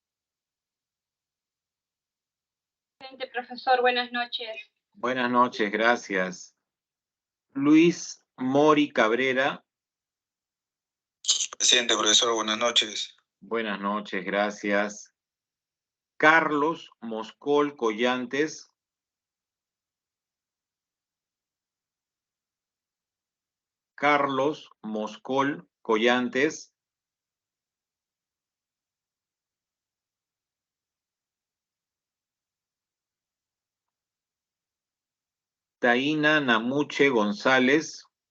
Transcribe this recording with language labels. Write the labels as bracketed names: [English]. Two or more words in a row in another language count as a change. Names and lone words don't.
[Spanish] Presente, profesor. Buenas noches. Buenas noches, gracias. Luis Mori Cabrera. Presente, profesor. Buenas noches. Buenas noches, gracias. Carlos Moscol Collantes. Carlos Moscol Collantes. Taina Namuche González.